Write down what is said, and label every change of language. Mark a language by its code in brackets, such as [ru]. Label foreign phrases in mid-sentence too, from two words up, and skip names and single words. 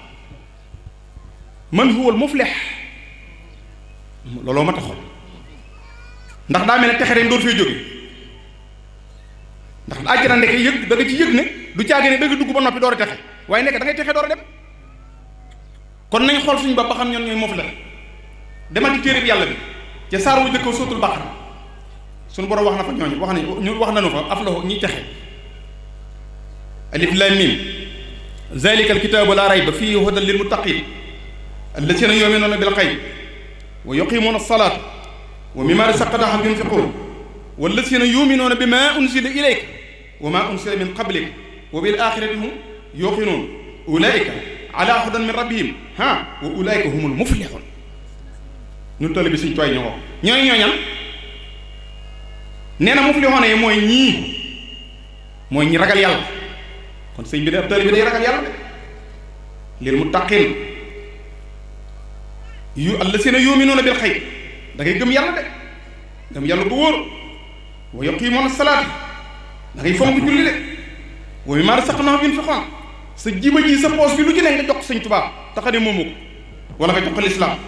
[ar] من هو المفلح [wo] looloo ma taxoon ndax daa mel ne texe ren doon fay jóge ndax àjjana nekk yëg da nga ci yëg ne du caage ne da nga dugg ba noppi door a texe waaye nekk da ngay texe door a dem kon nañ xool suñu bopp ba xam ñoon ñooy muflix demal ci téere bi yàlla bi ca saar wu jëkkoo sootul Baqara suñu borom wax na fa ñooñu wax nañu fa aflahu ñi texe [ar] الم ذلك الكتاب لا ريب فيه هدى للمتقين الذين يؤمنون بالغيب ويقيمون الصلاة ومما رزقناهم ينفقون والذين يؤمنون بما أنزل إليك وما أنزل من قبلك وبالآخرة هم يوقنون أولئك على هدى من ربهم وأولئك هم المفلحون [wo] ñun tali bi suñ tooy ñoo ñooy ñooñam nee na muflihun yi mooy ñi ragal yàlla kon sëñ bi de ab tali bi day ragal yàlla de [ar] للمتقين الذين يؤمنون بالغيب [wo] da ngay gëm yàlla de gëm yàlla bu wóor [ar] ويقيمون الصلاة [wo] da ngay fonk julli de [ar] ومما رزقناهم ينفقون [wo] sa jiba ji sa poos bi lu ci ne nga jox sëñ Tuubaa taxa ne moomu ko wala nga jox ko